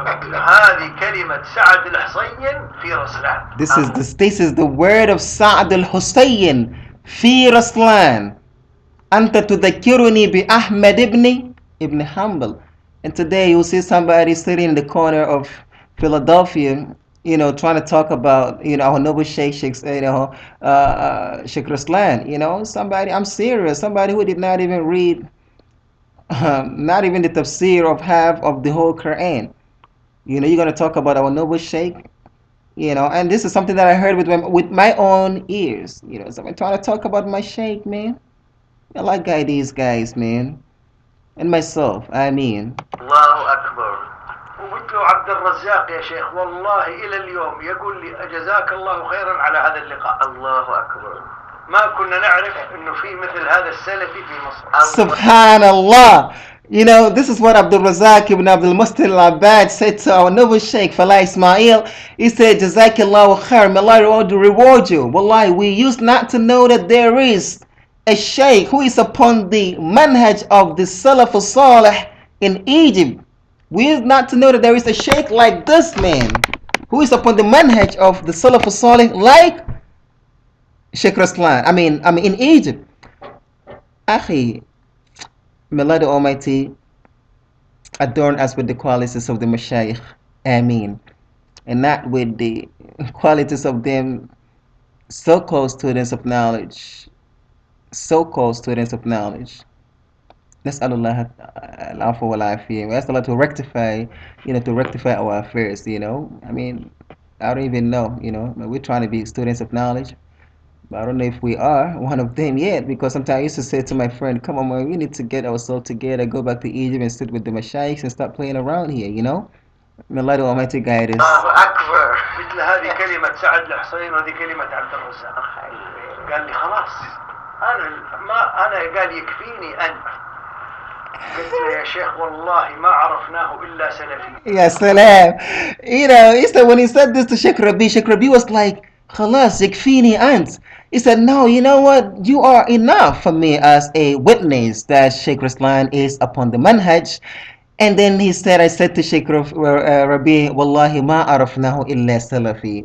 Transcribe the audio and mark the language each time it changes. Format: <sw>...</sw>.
<ar>هذه كلمة سعد الحسين في رسلان.</ar> <en>This is the word of Sa'd al-Husayn fi Raslan.</en> <ar>Anta tudhakiruni bi Ahmed ibn Hanbal.</ar> <en>And today you'll see somebody sitting in the corner of Philadelphia, you know, trying to talk about, you know, our noble Sheikh, you know, Sheikh Raslan, you know, somebody, I'm serious, somebody who did not even read, not even the tafsir of half of the whole Quran. You know, you're going to talk about our noble Sheikh, you know, and this is something that I heard with my own ears, you know, so I'm trying to talk about my Sheikh, man. I like these guys, man. And myself, I mean.</en> <ar>الله أكبر. ومثل عبد الرزاق يا شيخ والله إلى اليوم يقول لي أجزاك الله خيرا على هذا اللقاء. الله أكبر. ما كنا نعرف إنه في مثل هذا السلفي في مصر. Subhanallah.</ar> <en>You know, this is what Abdul Razak ibn Abdul Mustil al-Abbad said to our noble Sheikh Falaah Isma'eel. He said,</en> <ar>Jazakallahu khair,</ar> <en>may Allah reward you. Wallahi, we used not to know that there is a Sheikh who is upon the manhaj of the Salaf al-Salih in Egypt. We used not to know that there is a Sheikh like this man who is upon the manhaj of the Salaf al-Salih like Sheikh Raslan. I mean in Egypt. Akhi, may Allah the Almighty adorn us with the qualities of the Mashayikh. Ameen. And not with the qualities of them so-called students of knowledge. So-called students of knowledge.</en> <ar>نسأل الله العفو والعافية.</ar> <en>We ask Allah to rectify, you know, to rectify our affairs, you know. I mean, I don't even know, you know. We're trying to be students of knowledge. But I don't know if we are one of them yet, because sometimes I used to say to my friend, come on, man, we need to get ourselves together, go back to Egypt and sit with the Mashayikhs and stop playing around here, you know? May Allah the Almighty guide us.</en> <ar>الله أكبر. مثل هذه كلمة سعد الحسين وهذه كلمة عبد الرزاق. قال لي خلاص أنا قال يكفيني أنت. قلت له يا شيخ والله ما عرفناه إلا سلفي. Ya salam.</ar> <en>You know, he said when he said this to Sheikh Rabi was like,</en> <ar>خلاص يكفيني أنت.</ar> <en>He said, no, you know what? You are enough for me as a witness that Sheikh Raslan is upon the manhaj. And then he said, I said to Sheikh Rabi,</en> <ar>Wallahi ma arafnahu illa salafi.</ar>